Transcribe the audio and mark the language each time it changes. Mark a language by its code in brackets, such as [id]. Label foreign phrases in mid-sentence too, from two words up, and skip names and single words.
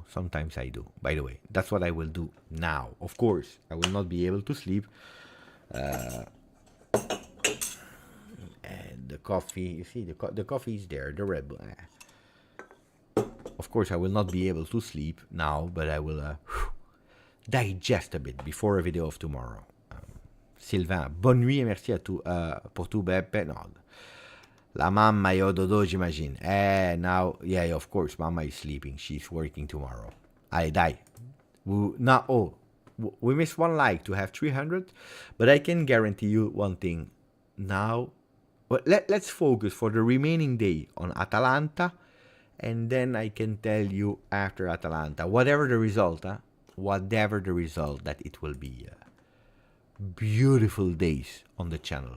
[en] By the way, that's what I will do now. Of course, I will not be able to sleep. And the coffee, you see, the coffee is there, the Red Bull. Of course, I will not be able to sleep now, but I will digest a bit before a video of tomorrow. [fr] Sylvain, bonne nuit et merci à tout, pour tout, Beppe. [it] No, la mamma io [fr] dodo, j'imagine. [en] Now, yeah, of course, Mama is sleeping. She's working tomorrow. I die. We missed one like to have 300, but I can guarantee you one thing. Now, let's focus for the remaining day on Atalanta, and then I can tell you after Atalanta, whatever the result, that it will be beautiful days on the channel.